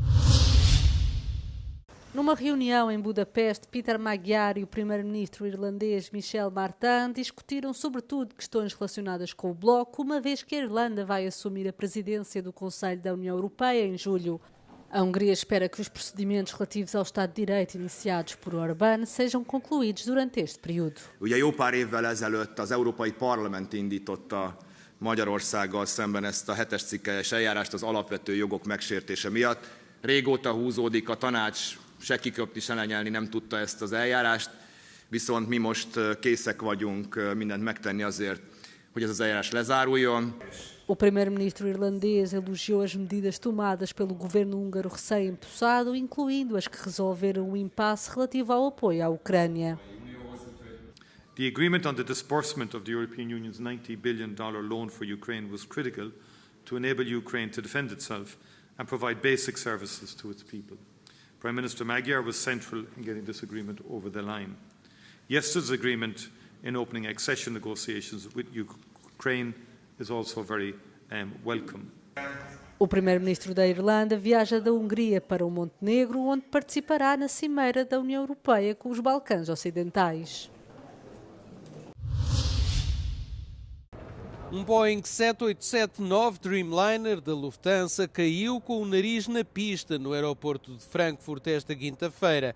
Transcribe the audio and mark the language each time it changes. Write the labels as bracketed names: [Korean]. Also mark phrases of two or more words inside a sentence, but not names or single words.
[Portuguese] Numa reunião em Budapeste, Peter Magyar e o primeiro-ministro irlandês Michel Martin discutiram sobretudo questões relacionadas com o Bloco, uma vez que a Irlanda vai assumir a presidência do Conselho da União Europeia em julho. A Hungria espera que os procedimentos relativos ao Estado de Direito iniciados por Orbán sejam concluídos durante este período. [Hungarian] Ugye jó pár évvel ezelőtt az Európai Parlament indította Magyarországgal szemben ezt a 7-es cikkelyes eljárást az alapvető jogok megsértése miatt. Régóta húzódik, a tanács se kiköpni, se lenyelni nem tudta ezt az eljárást, viszont mi most készek vagyunk mindent megtenni azért, hogy ez az eljárás lezáruljon. [Portuguese] O primeiro-ministro irlandês elogiou as medidas tomadas pelo governo húngaro recém-empossado, incluindo as que resolveram o impasse relativo ao apoio à Ucrânia. [English] The agreement on the disbursement of the European Union's $90 billion loan for Ukraine was critical to enable Ukraine to defend itself and provide basic services to its people. Prime Minister Magyar was central in getting this agreement over the line. Yesterday's agreement in opening accession negotiations with Ukraine is also very welcome. [Portuguese] O primeiro-ministro da Irlanda viaja da Hungria para o Montenegro, onde participará na cimeira da União Europeia com os Balcãs Ocidentais. Um Boeing 787-9 Dreamliner da Lufthansa caiu com o nariz na pista no aeroporto de Frankfurt esta quinta-feira.